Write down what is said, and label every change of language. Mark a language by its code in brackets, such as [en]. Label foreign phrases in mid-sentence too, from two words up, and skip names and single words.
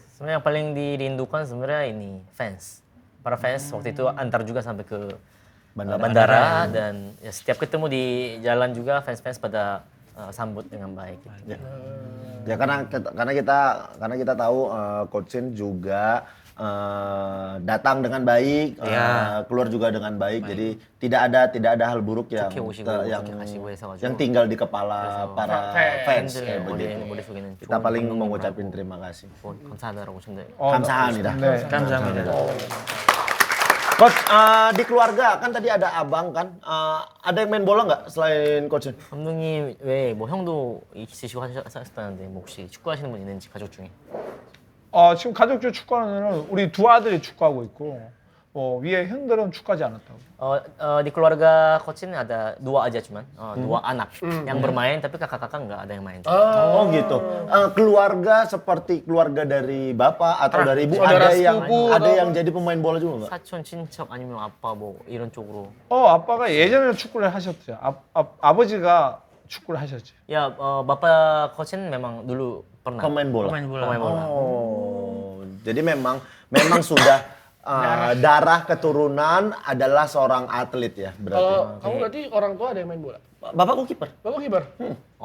[id] Sebenarnya yang paling dirindukan sebenarnya ini fans. Para fans waktu itu antar juga sampai ke bandara dan ya, setiap ketemu di jalan juga fans-fans pada sambut dengan baik. Gitu. Ya karena kita tahu Coach Shin juga datang dengan baik, keluar juga dengan baik. Jadi tidak ada hal buruk yang [ko] 좋게 오시고 좋게 가시고 해서가지고 [id] yang tinggal di kepala para fans kayak begitu. [ko] 머릿속에는 [id] Kita paling mengucapin terima kasih. [ko] 감사하다라고 전달. 감사합니다. 네. Kamsahamnida. [id] Coach, di keluarga kan tadi ada abang kan, ada yang main bola nggak selain Coach Shin? [ko] 감독님 외에 뭐 형도 있으시고 하셨다는데 뭐 혹시 축구하시는 분 있는지 가족 중에? 지금 가족 중 축구하는 우리 두 아들이 축구하고 있고 위에 형들은 축구하지 않았다고. [id] Di keluarga coach ini ada dua aja cuman, dua anak yang bermain tapi kakak-kakak nggak ada yang main. Oh gitu. Keluarga seperti keluarga dari bapak atau dari ibu saudara ada sepupu yang jadi pemain bola juga nggak? [ko] 사촌, 친척 아니면 아빠 뭐 이런 쪽으로. 아빠가 예전에 축구를 하셨죠. 아버지가 축구를 하셨지. [id] Ya, bapak coach ini memang dulu pernah Pemain bola. Pemain bola. pemain bola. Oh, jadi memang sudah darah keturunan adalah seorang atlet ya berarti. Kalau kamu berarti orang tua ada yang main bola? Bapakku kiper. Bapak kiper. Jadi kamu